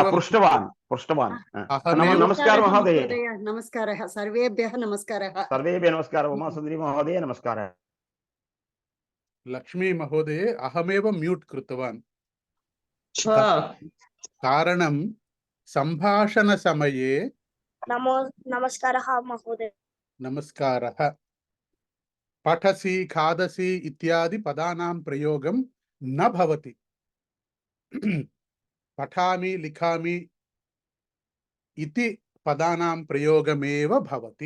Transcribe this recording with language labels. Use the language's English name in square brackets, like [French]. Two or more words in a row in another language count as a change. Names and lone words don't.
[Sanskrit] पृष्टवान् नमस्कारः महोदय नमस्कारः सर्वेभ्यः नमस्कारः उमासुन्दरी महोदय नमस्कारः लक्ष्मी महोदय अहमेव म्यूट कृतवान् कारणं సంభాషణ సమయే నమస్కారः మహోదయ. నమస్కారः. పఠసి ఖాదసి ఇత్యాది పదానాం ప్రయోగం న భవతి. పఠామి లిఖామి ఇతి పదానాం ప్రయోగమేవ భవతి.